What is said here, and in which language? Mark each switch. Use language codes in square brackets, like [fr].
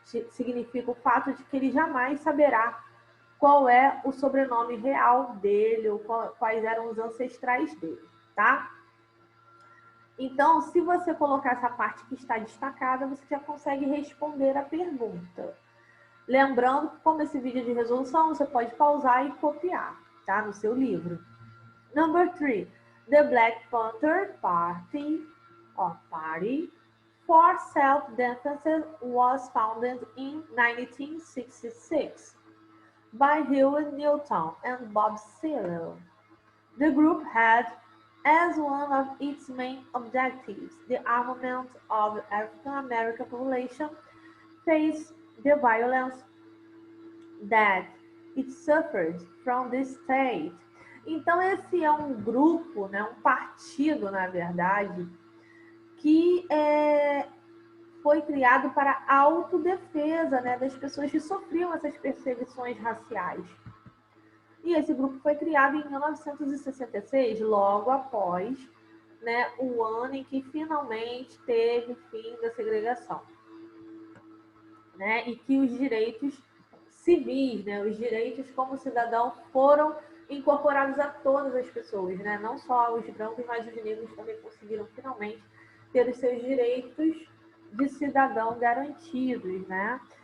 [pt] Significa o fato de que ele jamais saberá qual é o sobrenome real dele ou quais eram os ancestrais dele, tá? Então, se você colocar essa parte que está destacada, você já consegue responder a pergunta. Lembrando que, como esse vídeo é de resolução, você pode pausar e copiar, tá? No seu livro. [en] Number 3, the Black Panther Party for Self-Defense was founded in 1966 by Huey Newton and Bob Seale. The group had as one of its main objectives the armament of the African American population face the violence that it suffered from the state. [pt] Então, esse é um grupo, né, um partido, na verdade, que foi criado para a autodefesa, né, das pessoas que sofriam essas perseguições raciais. E esse grupo foi criado em 1966, logo após, né, o ano em que finalmente teve fim da segregação, né, e que os direitos civis, né, os direitos como cidadão foram incorporados a todas as pessoas, né, não só os brancos, mas os negros também conseguiram finalmente ter os seus direitos de cidadão garantidos, né?